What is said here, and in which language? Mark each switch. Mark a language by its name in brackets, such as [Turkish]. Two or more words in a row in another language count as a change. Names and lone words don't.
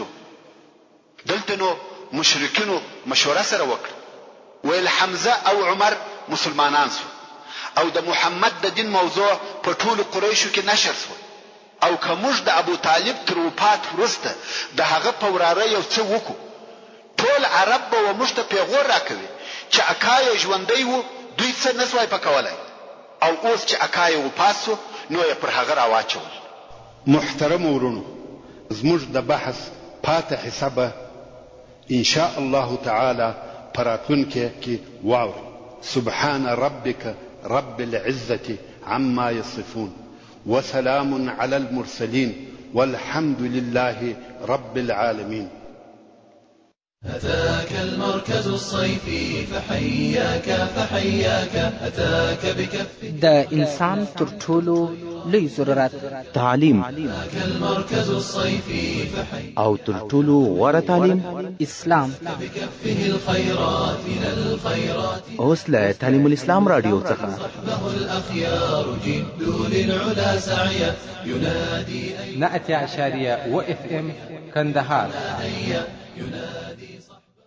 [Pashto] دلته نو مشرکینو مشوره سره وکړه، ویل حمزه او عمر مسلمانان سو او د محمد د دین موضوع په ټولو قریشو کې نشر سو، او که موږ د ابو طالب تر وفات وروسته د هغه په وراره یو څه وکړو، ټول عرب به موږ ته پیغور راکوي چې اکا یې ژوندی و، دوی څه نسوای پکولی، او اوس چې اکا یې وفات سو نو یې پر هغه راواچول. محترم ورونو، زموږ د بحث پاته حسابه [Arabic] ان شاء الله تعالی [Pashto] پراتونکې کې واوري. [Arabic] سبحان ربك رب العزة عما يصفون وسلام على المرسلين والحمد لله رب العالمين. أتاك المركز الصيفي فحياك فحياك أتاك بكف [Pashto] د انسان تر ټولو لوی ضرورت تعلیم، [Arabic] أتاك المركز الصيفي فحياك [Pashto] او تر ټولو غوره تعلیم اسلام. [Arabic] بكفه الخيرات من الخيرات [Pashto] اوس له تعلیم الاسلام رادیو څخه [Arabic] صحبه الأخيار جدوا للعلا سعيا ينادي [Pashto] 100.1 FM كندهار [Arabic] ينادي صح